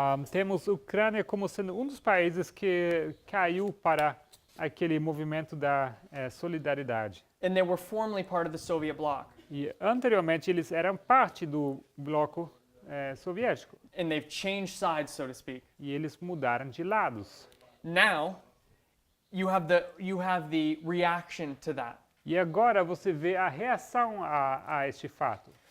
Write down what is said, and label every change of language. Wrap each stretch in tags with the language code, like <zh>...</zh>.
<pt>temos Ucrânia como sendo um dos países que caiu para aquele movimento da solidariedade.</pt> <en>And they were formerly part of the Soviet bloc.</en> <pt>E anteriormente eles eram parte do bloco soviético</pt> <en>And they've changed sides, so to speak.</en> <pt>e eles mudaram de lados.</pt> <en>Now, you have the reaction to that.</en> <pt>E agora você vê a reação a este fato.</pt>